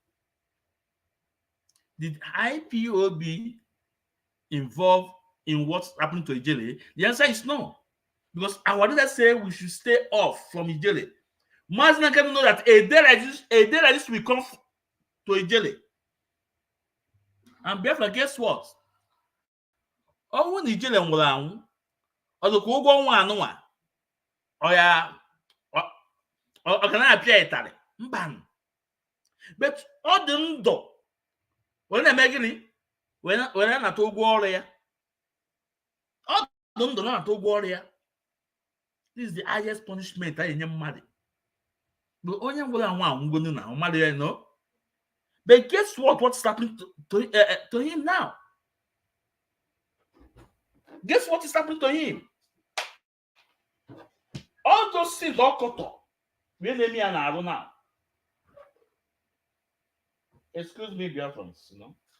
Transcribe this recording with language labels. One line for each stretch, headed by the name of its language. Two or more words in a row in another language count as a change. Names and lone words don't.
English: Did IPOB involved in what's happening to Ijele? The answer is no. Because our leaders say we should stay off from Ijele. Mazina can know that a day like this will come to Ijele. And Biafra, guess what? Oh, when
Igbo: Nigeria nwụrụ anwụ, ọ dịkwa ụgwọ nwa anụnwa. Ọ ya ọ ga na-apịa ịtarị. Mba. But ọ dị ndụ. Wee na-eme gịnị? Wee na-anata ụgwọ ọrụ ya. Ọ dị ndụ na-anata ụgwọ ọrụ ya.
English: This is the highest punishment I
Igbo: enye mmadụ. But onye nwụrụ anwụ anwụgonu na mmadụ ya no.
English: But guess what? What's happening to him now? Guess what is happening to him? All those things all cut off. Really, me and I don't know. Excuse me, Biafrans, you know.